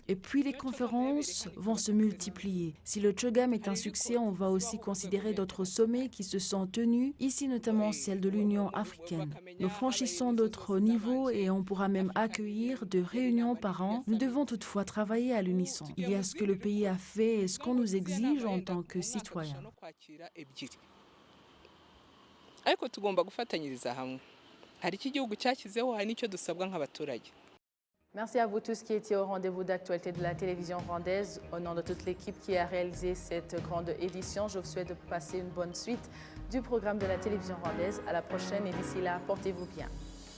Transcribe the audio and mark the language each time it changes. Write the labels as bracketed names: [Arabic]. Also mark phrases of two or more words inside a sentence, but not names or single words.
[French] Et puis les conférences vont se multiplier. Si le CHOGM est un succès, on va aussi considérer d'autres sommets qui se sont tenus, ici notamment celle de l'Union africaine. Nous franchissons d'autres niveaux et on pourra même accueillir 2 réunions par an. Nous devons toutefois travailler à l'unisson. Il y a ce que le pays a fait et ce qu'on nous exige en tant que citoyens. [Kinyarwanda] ariko tugomba gufatanyiriza hamwe hari iki gihugu cyashyizeho hari n'icyo dusabwa nk'abaturage. [French] Merci à vous tous qui étiez au rendez-vous d'actualité de la télévision rwandaise. Au nom de toute l'équipe qui a réalisé cette grande édition, je vous souhaite de passer une bonne suite du programme de la télévision rwandaise. À la prochaine et d'ici là, portez-vous bien.